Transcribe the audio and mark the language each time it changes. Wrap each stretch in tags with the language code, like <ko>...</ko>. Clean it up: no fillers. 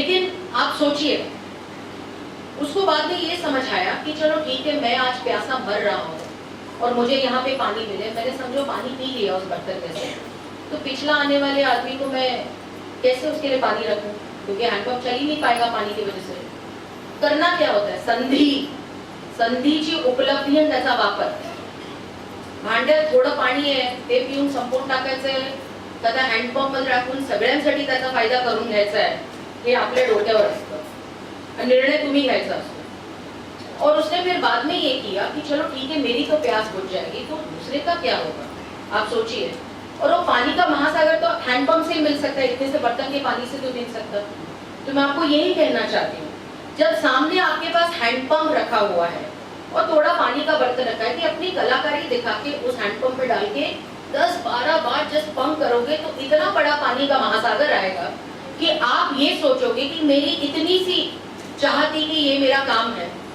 <hi>लेकिन आप सोचिए, उसको बाद में ये समझ आया कि चलो ठीक है, मैं आज प्यासा मर रहा हूँ और मुझे यहाँ पे पानी मिले, मैंने समझो पानी पी लिया उस बर्तन में से, तो पिछला आने वाले आदमी को मैं कैसे उसके लिए पानी रखूं, क्योंकि हैंडपंप चल ही नहीं पाएगा पानी की वजह से।</hi> <mr>करना क्या होता है, संधीची उपलब्धी आणि त्याचा वापर। भांड्यात थोडं पाणी आहे ते पिऊन संपून टाकायचंय का त्या हँडपंप मध्ये टाकून सगळ्यांसाठी त्याचा फायदा करून घ्यायचा आहे, हे आपल्या डोक्यावर असतं, निर्णय तुम्ही घ्यायचा असतो।</mr> <hi>और उसने फिर बाद में ये किया कि चलो ठीक है, मेरी तो प्यास बुझ जाएगी तो दूसरे का क्या होगा, आप सोचिए। और वो पानी का महासागर तो हैंडपंप से मिल सकता है, इतने से बर्तन के पानी से तो मिल सकता। तो मैं आपको यही कहना चाहती हूँ, जब सामने आपके पास हैंडपंप रखा हुआ है और थोड़ा पानी का बर्तन रखा है, कि अपनी कलाकारी दिखा के उस हैंडपंप में डाल के 10-12 बार जस्ट पंप करोगे तो इतना बड़ा पानी का महासागर आएगा कि आप ये सोचोगे कि मेरी इतनी सी चाहती कि ये मेरा काम है,</hi>